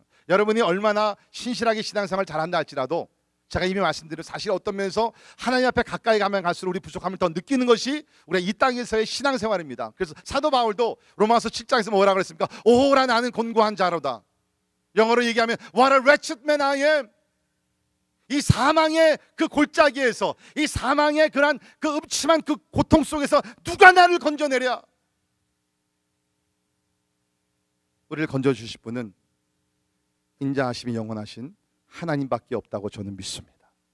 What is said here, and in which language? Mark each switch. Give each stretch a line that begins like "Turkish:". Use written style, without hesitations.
Korean: 여러분이 얼마나 신실하게 신앙생활 잘한다 할지라도 제가 이미 말씀드린 사실 어떤 면에서 하나님 앞에 가까이 가면 갈수록 우리 부족함을 더 느끼는 것이 우리가 이 땅에서의 신앙생활입니다. 그래서 사도 바울도 로마서 7장에서 뭐라 그랬습니까? 오라 나는 곤고한 자로다. 영어로 얘기하면
English: What a wretched man I am.
Korean: 이 사망의 그 골짜기에서, 이 사망의 그러한 그 음침한 그 고통 속에서 누가 나를 건져내랴. 우리를 건져주실 분은 인자하심이 영원하신 하나님밖에 없다고 저는 믿습니다.